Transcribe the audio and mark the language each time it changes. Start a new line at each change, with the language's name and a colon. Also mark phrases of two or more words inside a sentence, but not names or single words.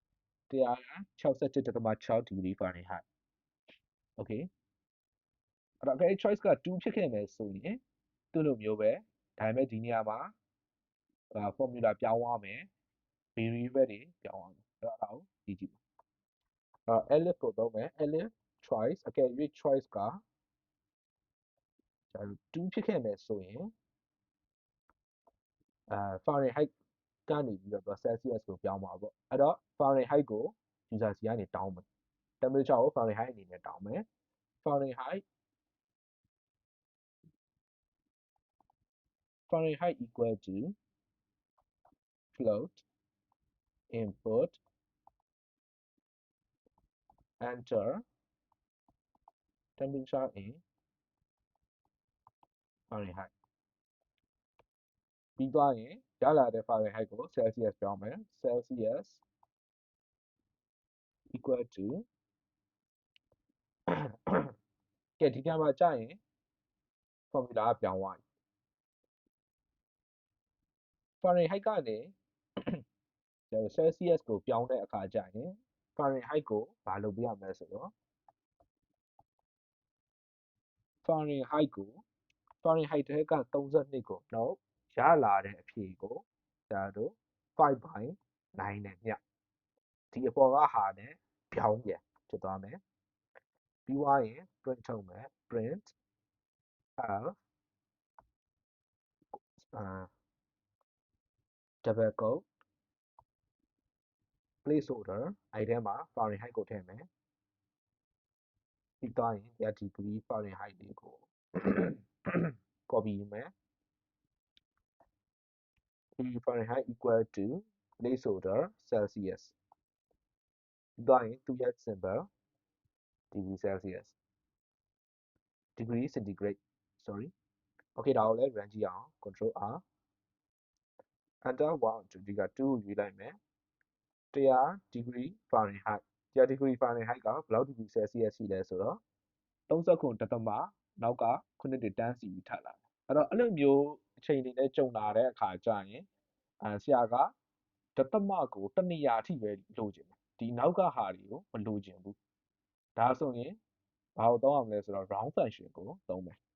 Burmese: 167.6
English: degree Fahrenheit okay
Burmese: အဲ့တော့ choice က2ဖြစ်ခဲ့မယ်ဆိုရင်သူ့လိုမျိုးပဲဒါပေမဲ့ဒီနေရာမှာformula ပြောင်းသွားမယ် variable တွေပြောင်းသွားမယ်အဲ့ဒါကိုကြည့်ကြည့်elif ကိုသုံးမယ်
English: elif choice
Burmese: အကယ်၍ choice က 2ဖြစ်ခဲ့မယ်ဆိုရင်Fahrenheit ကနေပြီးတော့ Celsius ကိုပြောင်းမှာပေါ့အဲ့တော့ Fahrenheit ကို user စီကနေတောင်းမယ် temperature ကို Fahrenheit အနေနဲ့တောင်းမယ်
English: Fahrenheit equal to float input enter temperature in
Burmese: Fahrenheit ပြီးသွားရင်ရလာတဲ့ Fahrenheit ကို Celsius ပြောင်းမယ်
English: Celsius equal to
Burmese: ကဲဒီကံမှာကြာရင် formula ကပြောင်းသွားပြီ Fahrenheit ကနေ Celsius ကိုပြောင်းတဲ့အခါကြာရင် Fahrenheit ကိုဘာလုပ်ပြရမလဲဆိုတော့ Fahrenheit ကို Fahrenheit ထဲက32ကိုနှုတ်ရလာတဲ့အဖြေကိုဒါတို့5 by 9နဲ့မြဒီအပေါ်ကဟာနဲ့ပြောင်းပြန်ဖြစ်သွားမယ်ပြီးသွားရင် print ထုတ်မယ် print
English: double quote placeholder
Burmese: အဲ့ထဲမှာ Fahrenheit ကိုထည့်မယ်ပြီးသွားရင်ဒီ
English: degree Fahrenheit
Burmese: လေးကို copy ယူမယ်
English: Fahrenheit equal to placeholder Celsius
Burmese: ပြီးသွားရင်သူရဲ့
English: symbol degree Celsius degree centigrade sorry okay
Burmese: ဒါကိုလည်း run ကြည့်အောင်
English: control R enter
Burmese: 1 ဒီက2ကိုရွေးလိုက်မယ်100
English: degree Fahrenheit
Burmese: 100
English: degree Fahrenheit
Burmese: ကဘယ်လောက်
English: degree Celsius
Burmese: ရှိလဲဆိုတော့39ဒသမနောက်က9တန်းစီပြီးထပ်လာတယ်အဲ့တော့အဲ့လိုမျိုးအချိန်တွေနဲ့ကြုံလာတဲ့အခါကျရင်ဆရာကဒသမကိုတနေရာအထိပဲလိုချင်တယ်ဒီနောက်ကဟာတွေကိုမလိုချင်ဘူးဒါဆိုရင်ဘာကိုသုံးရမလဲဆိုတော့
English: round function
Burmese: ကိုသုံးမယ်